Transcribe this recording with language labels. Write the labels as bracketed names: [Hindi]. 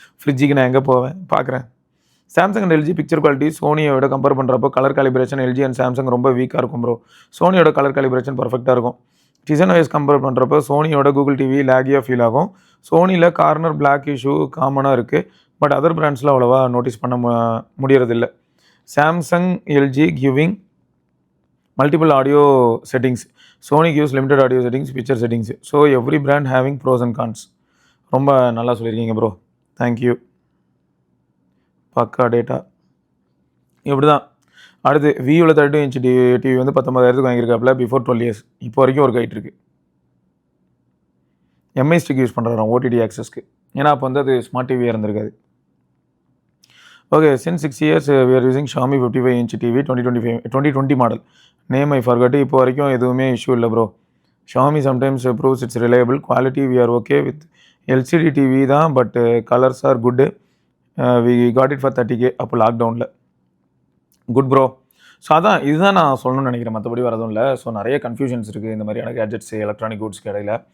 [Tamil] ஃப்ரிட்ஜுக்கு நான் எங்கே போவேன் பார்க்குறேன். Samsung and LG picture quality சோனியோட compare பண்ணுறப்போ colour calibration LG and Samsung ரொம்ப வீக்காக இருக்கும் ப்ரோ. சோனியோட கலர் காலிபிரேஷன் பர்ஃபெக்டாக இருக்கும். டிசைன் வைஸ் கம்பேர் பண்ணுறப்போ சோனியோட கூகுள் டிவி லேகியாக ஃபீல் ஆகும். சோனியில் கார்னர் பிளாக் இஷ்யூ காமனாக இருக்குது, பட் அதர் பிராண்ட்ஸில் அவ்வளோவா நோட்டீஸ் பண்ண முடியறதில்லை. [English] Samsung LG giving multiple audio settings, Sony gives limited audio settings, picture settings. So every brand having pros and cons. [Tamil] ரொம்ப நல்லா சொல்லியிருக்கீங்க bro, thank you. பக்கா data இப்படி தான். அடுத்து வியூவில் 32 இன்ச் டிவி வந்து 19,000 வாங்கியிருக்காப்புல [English] Before 12 years. [Tamil] இப்போ வரைக்கும் ஒரு கைட் இருக்குது. Mi stick use பண்ணுறாராம் OTT ஆக்சஸ்க்கு. ஏன்னா அப்போ வந்து அது ஸ்மார்ட் டிவியாக இருந்திருக்காது. [English] Okay, since 6 years we are using Xiaomi 55-inch TV 2020 model. Name I forgot. [Tamil] இப்போ வரைக்கும் எதுவுமே இஷ்யூ இல்லை bro. [English] Xiaomi sometimes proves it's reliable. Quality we are okay with LCD TV தான், but colours are good. We got it for 30K [Tamil] அப்போ லாக்டவுனில். [English] Good bro. [Tamil] So அதான் இதுதான் நான் சொல்லணும்னு நினைக்கிறேன், மற்றபடி வரதும் இல்லை. ஸோ நிறைய கன்ஃபியூஷன்ஸ் இருக்குது இந்த மாதிரியான கேட்ஜெட்ஸ் எலக்ட்ரானிக் குட்ஸ்க்கு இடையில.